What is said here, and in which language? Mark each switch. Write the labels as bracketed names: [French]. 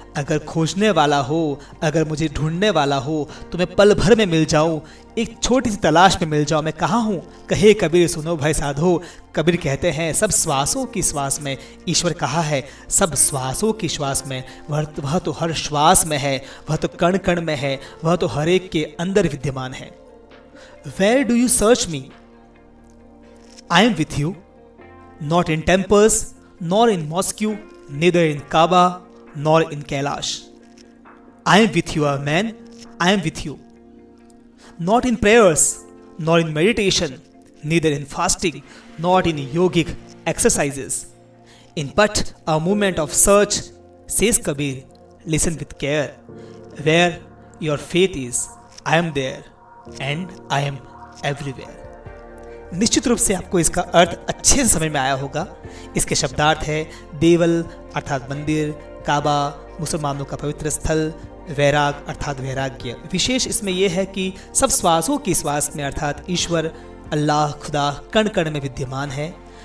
[Hindi] अगर खोजने वाला हो, अगर मुझे ढूंढने वाला हो, तो मैं पल भर में मिल जाऊँ, एक छोटी सी तलाश में मिल जाऊँ। मैं कहाँ हूँ? कहे कबीर सुनो भाई साधो। कबीर कहते हैं सब श्वासों की श्वास में। ईश्वर कहा है सब श्वासों की श्वास में। वह तो हर श्वास में है, वह तो कण कण में है, वह तो हर एक के अंदर विद्यमान है। [English] Where do you search me? I am with you, not in temples, nor in Moscow, neither in Kaaba, nor in Kailash. I am with you, man. I am with you. Not in prayers, nor in meditation, neither in fasting, not in yogic exercises. In but a moment of search, says Kabir, listen with care. Where your faith is, I am there, and I am everywhere. [Hindi] निश्चित रूप से आपको इसका अर्थ अच्छे से समझ में आया होगा। इसके शब्दार्थ है देवल अर्थात मंदिर, काबा मुसलमानों का पवित्र स्थल, वैराग अर्थात वैराग्य। विशेष इसमें यह है कि सब श्वासों की श्वास में अर्थात ईश्वर, अल्लाह, खुदा कण कण में विद्यमान है।